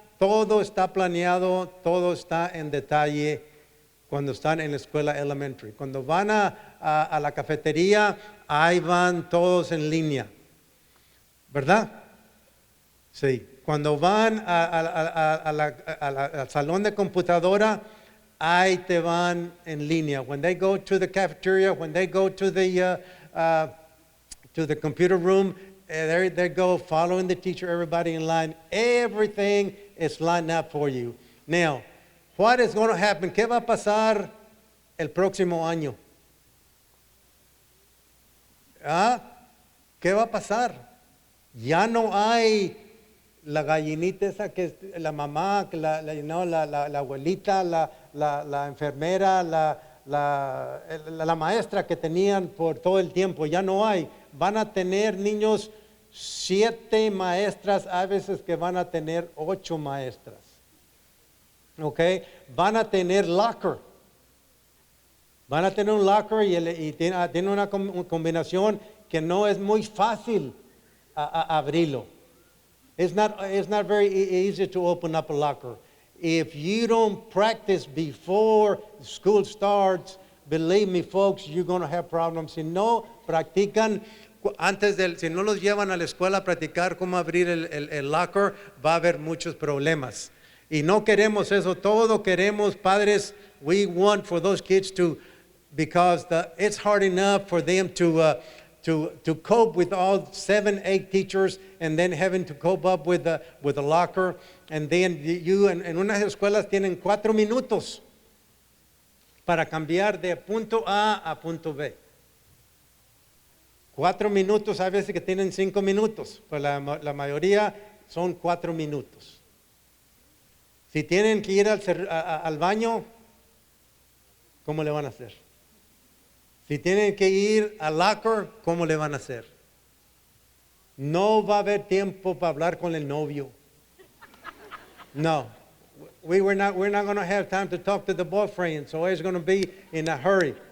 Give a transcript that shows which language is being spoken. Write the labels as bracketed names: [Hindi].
[Spanish] Todo está planeado, todo está en detalle cuando están en la escuela elementary. Cuando van a la cafetería, ahí van todos en línea. ¿Verdad? Sí. Cuando van al salón de computadora, ahí te van en línea. [English] When they go to the cafeteria, when they go to the computer room, there they go, following the teacher, everybody in line. Everything is lined up for you. Now, what is going to happen? [Spanish] ¿Qué va a pasar el próximo año? ¿Qué va a pasar? Ya no hay la gallinita esa que es la mamá, la abuelita, la enfermera, la maestra que tenían por todo el tiempo. Ya no hay. Van a tener niños 7 maestras, a veces que van a tener 8 maestras. ¿Ok? Van a tener locker. Van a tener un locker y tiene una combinación que no es muy fácil abrirlo. [English] It's not very easy to open up a locker. If you don't practice before school starts, believe me, folks, you're going to have problems. [Spanish] Si no practican si no los llevan a la escuela a practicar cómo abrir el locker, va a haber muchos problemas. Y no queremos eso. Todo queremos, padres, [English] we want for those kids because it's hard enough for them to cope with all 7, 8 teachers and then having to cope up with the locker. And then you, [Spanish] en unas escuelas tienen 4 minutos para cambiar de punto A a punto B. 4 minutos, hay veces que tienen 5 minutos, pues la mayoría son 4 minutos. Si tienen que ir al baño, ¿cómo le van a hacer? Si tienen que ir al locker, ¿cómo le van a hacer? No va a haber tiempo para hablar con el novio. No. [English] We're not going to have time to talk to the boyfriend, so it's going to be in a hurry.